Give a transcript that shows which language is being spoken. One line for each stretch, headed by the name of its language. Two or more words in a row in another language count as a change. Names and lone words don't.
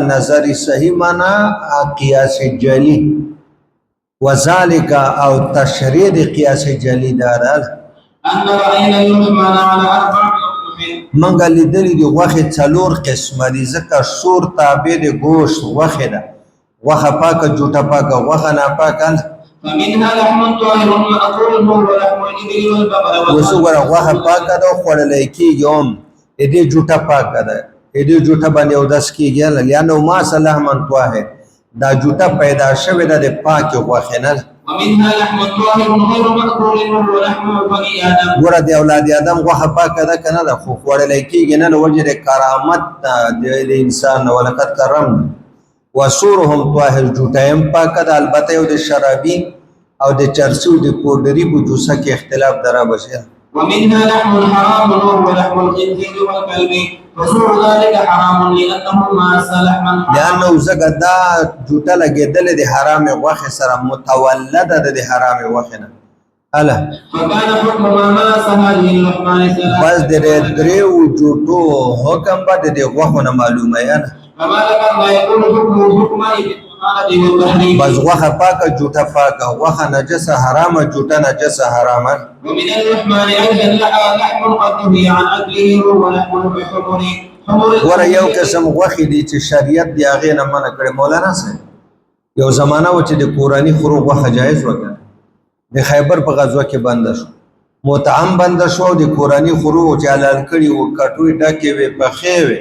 Arabic: نظر صحیح معنا قیاس جلی وذالک
Pashto: او تشریع د قیاس جلی ده منګه لیدلې دي غوښې څلور قسمه دي ځکه سور تابع د ګوشت غوښې ده. غوښه پاکه، جوټه پاکه، غوښه ناپاکه. اوس وګوره غوښه پاکه ده خوړلی کېږي هم د دې جوټه پاکه ده، د دې جوټه باندې اودس کېږي
Arabic: لأنه ما لحما طاهر،
Pashto: دا جوټه پیدا شوې ده د پاکې غوښې نه. ګوره د اولاد آدم غوښه پاکه ده که نه ده خو خوړلی کېږي نه د وجې د کرامت د انسان نه
Arabic: ولقد کرمنا وسورهم طاهر،
Pashto: جوټه هم پاکه ده. البته یو د شرابي او د چرسي او د پوډري په جوسه کې اختلاف درا بشي.
Arabic: ومنها لحم حرام وهو لحم الخنزير والكلب وسوء ذلك حرام لأنه ماس لحما
Pashto: لأنه زګه دا جوټه لګېدلې د حرامې غوښې سره متولده ده د حرامې غوښې نه. هله
Arabic: فكان حكم ما ماس هذه اللحمان ثلاثة،
Pashto: بس د دریو جوټو حکم به د دې غوښو نه معلومه یې نه.
Arabic: فما لكن لا يكون حكمه حكم
Pashto: بس غوښه پاکه، جوټه پاکه، غوښه نجسه حرامه، جوټه نجسه حرامه.
Arabic: ومن اللحمان أيضا لحم قد نهي عن أكله ولحم الحمر.
Pashto: ګوره یو قسم غوښې دي چې شریعت د هغې نه منع کړې. مولانا صاحب یو زمانه و چې د کورني خرو غوښه جایز وکړه، د خیبر په غزوه کې بنده شو، مطعم بنده شو او د کورني خرو چې حلال کړي وو کټوۍ ډکې وې پخې وې.